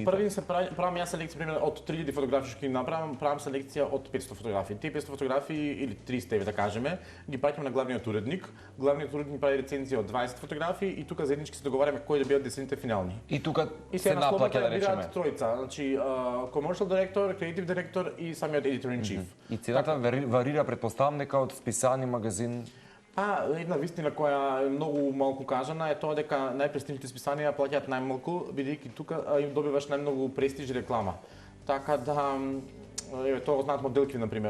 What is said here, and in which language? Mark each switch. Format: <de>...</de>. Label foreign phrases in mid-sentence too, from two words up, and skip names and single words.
<mk>Први се правам јас селекција пример од 3000 фотографии што ги направам, правам селекција од 500 фотографии. Тие 500 фотографии или 300 еве да кажеме, ги праќам на главниот уредник. Главниот уредник прави рецензија од 20 фотографии и тука заеднички се договараме кои да бидат 10 финални. И тука И се се на слобода наплаќа да речеме. бираат тројца, значи commercial директор, creative директор и самиот</mk> <en>editor in chief.</en> <mk>И цената варира, предпоставам дека од списани магазин. Па, една вистина која е многу малку кажана е тоа дека најпрестижните списанија плаќаат најмалку, бидејќи тука им добиваш најмногу престиж и реклама. Така да, еве тоа го знаат моделки например.</mk>